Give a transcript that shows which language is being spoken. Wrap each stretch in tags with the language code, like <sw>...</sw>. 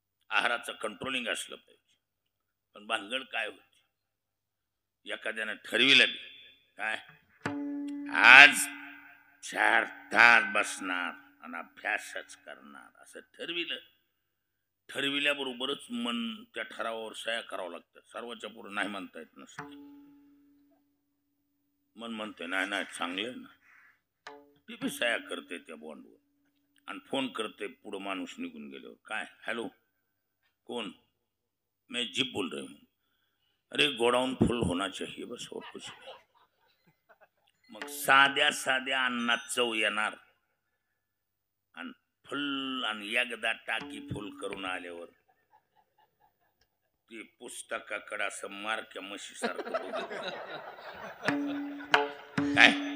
<mr>आहाराचं कंट्रोलिंग असलं पाहिजे. पण भानगड काय होती, एखाद्यानं ठरविलं काय आज 4 तास बसणार आणि अभ्यासच करणार असं ठरविल्याबरोबरच मन त्या ठरावावर सह्या करावं लागतं. सर्वांच्या पुढे नाही म्हणता येत नसते. मन म्हणते नाही नाही चांगलं ना, ती बी सह्या करते त्या बॉन्डवर आणि फोन करते पुढं माणूस निघून गेल्यावर.</mr> <hi>काय हॅलो कौन? मैं जीप बोल रही हूँ. अरे गोडाऊन फुल होना चाहिए बस और कुछ.</hi> <mr>मग साध्या साध्या अन्नात चव येणार आणि फुल आणि एकदा टाकी फुल करून आल्यावर ते पुस्तकाकडे असं मारक्या म्हशी सारखं काय.</mr>